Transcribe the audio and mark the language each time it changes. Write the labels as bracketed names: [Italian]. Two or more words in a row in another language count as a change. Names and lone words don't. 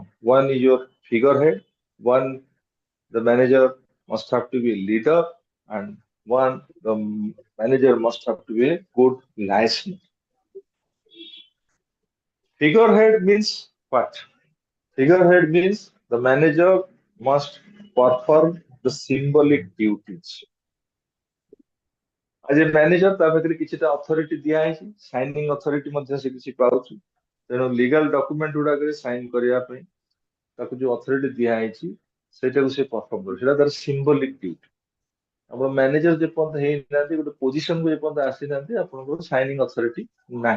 [English] One is your figurehead, one the manager must have to be a leader, and one the manager must have to be a good listener. Figurehead means what? Figurehead means the manager must perform the symbolic duties. As a manager, [Odia] ତା ପାଖରେ କିଛିଟା ଅଥରିଟି ଦିଆ ହେଇଛି, [English] signing authority [Odia] ମଧ୍ୟ ସେ କିଛି ପାଉଛି। ତେଣୁ [English] legal document [Odia] ଗୁଡାକରେ ସାଇନ କରିବା ପାଇଁ ତାକୁ ଯୋଉ ଅଥରିଟି ଦିଆ ହେଇଛି, ସେଇଟାକୁ ସେ ପରଫର୍ମ କରେ। ସେଇଟା ତାର [English] symbolic duty. [Odia] ଆପଣ ମ୍ୟାନେଜର ଯେପର୍ଯ୍ୟନ୍ତ ହେଇନାହାନ୍ତି, ଗୋଟେ ପୋଜିସନକୁ ଯେପର୍ଯ୍ୟନ୍ତ ଆସିନାହାନ୍ତି, ଆପଣଙ୍କର [English] signing authority [Odia] ନାହିଁ।